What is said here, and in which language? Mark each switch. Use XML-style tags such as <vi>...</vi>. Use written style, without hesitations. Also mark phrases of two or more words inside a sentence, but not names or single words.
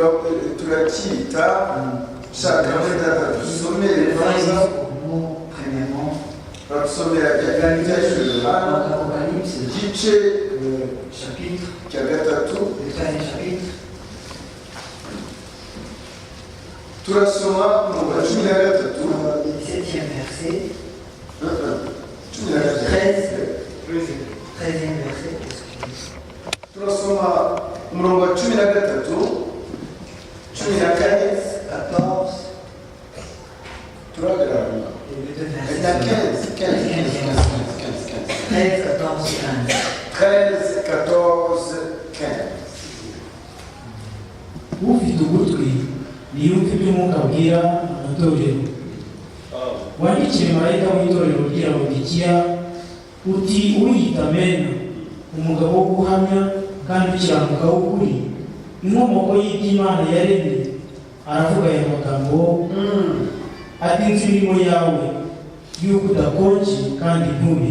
<fr>Premièrement, l'Apocalypse, chapitre, le troisième chapitre. Le 17e verset, 13e verset.</fr> <rw>Turasoma umurongo wa 13, 14, turagaragara.</rw> <fr>et le 2 verset. 15. 13, 14, 15.</fr> <rw>ufite ugutwi niyumve ibyo umwuka abwira amatorero. Wandikire marayika w'itorero ry'i Lawodikiya uti uwiyita Amena, umugabo wo guhamya kandi ukiranuka w'ukuri, inkomoko y'iby'Imana yaremye, aravuga aya magambo ati nzi imirimo yawe y'uko udakonje kandi ntubire.</rw>